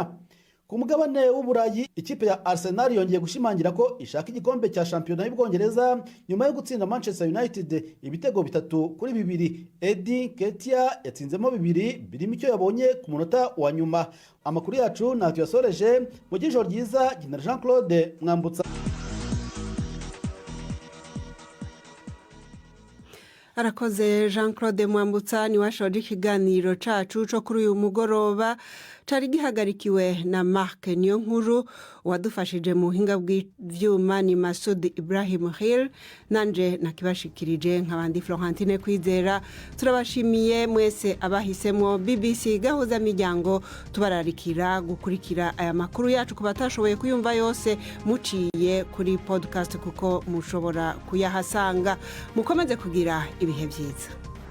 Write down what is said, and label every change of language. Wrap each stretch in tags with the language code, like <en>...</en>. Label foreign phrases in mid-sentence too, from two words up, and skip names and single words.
<rw>Ku mugabane w'Uburayi, ikipe ya Arsenal yongeye gushimangira ko ishaka igikombe cya shampiyona y'Ubwongereza nyuma yo gutsinda Manchester United ibitego 3-2. Eddie Nketiah yatsinzemo 2 birimo icyo yabonye ku munota wa nyuma.</rw> <rn>Amakuru yacu natwe yasoreje mu gijoro ryiza. General Jean-Claude Mwambutsa. Arakoze Jean-Claude Mwambutsa, ni washoje ikiganiro cacu cyo kuri uyu mugoroba. cari gihagarikiwe na Mark Niyonkuru wadufashije mu buhinga bw'ivyuma ni Masudi Ibrahim Hill nanje nakibashikirije nk'abandi Florentine Kwizera turabashimiye mwese abahisemwo BBC Gahuzamiryango tubararikira gukurikira aya makuru yacu kubatashoboye kuyumva yose muciye kuri podcast kuko mushobora kuyahasanga mukomeze kugira ibihe byiza.</rn>